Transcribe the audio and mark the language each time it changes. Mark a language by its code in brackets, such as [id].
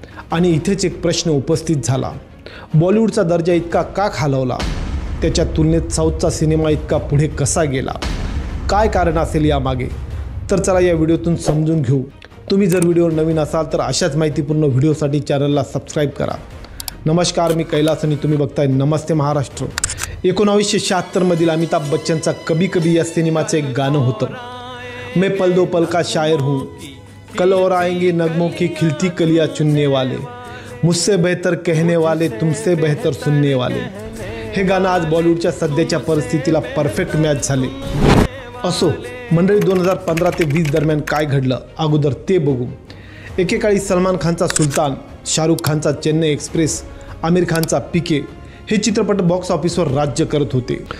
[mr] आणि इथेच एक प्रश्न उपस्थित झाला, बॉलिवूडचा दर्जा इतका का खालवला? त्याच्या तुलनेत साऊथचा सिनेमा इतका पुढे कसा गेला? काय कारण असेल यामागे? तर चला या व्हिडिओतून समजून घेऊ। तुम्ही जर व्हिडिओवर नवीन असाल तर अशाच माहितीपूर्ण व्हिडिओसाठी चॅनलला सबस्क्राईब करा। नमस्कार, मी कैलास आणि तुम्ही बघताय नमस्ते महाराष्ट्र। 1976 मधील अमिताभ बच्चनचा कभी कभी या सिनेमाचं एक गाणं होतं, [hi] मैं पल दो पल का शायर हूँ, कल और आएंगे नगमों की खिलती कलियाँ चुनने वाले, मुझसे बेहतर कहने वाले, तुमसे बेहतर सुनने वाले। [mr] हे गाणं आज बॉलिवूडच्या सध्याच्या परिस्थितीला परफेक्ट मॅच झाले। असो मंडळी, 2015 ते 20 दरम्यान काय घडलं अगोदर ते बघू। एकेकाळी सलमान खानचा सुलतान, शाहरुख खानचा चेन्नई एक्सप्रेस, आमिर खानचा PK हे चित्रपट बॉक्स ऑफिसवर राज्य करत होते।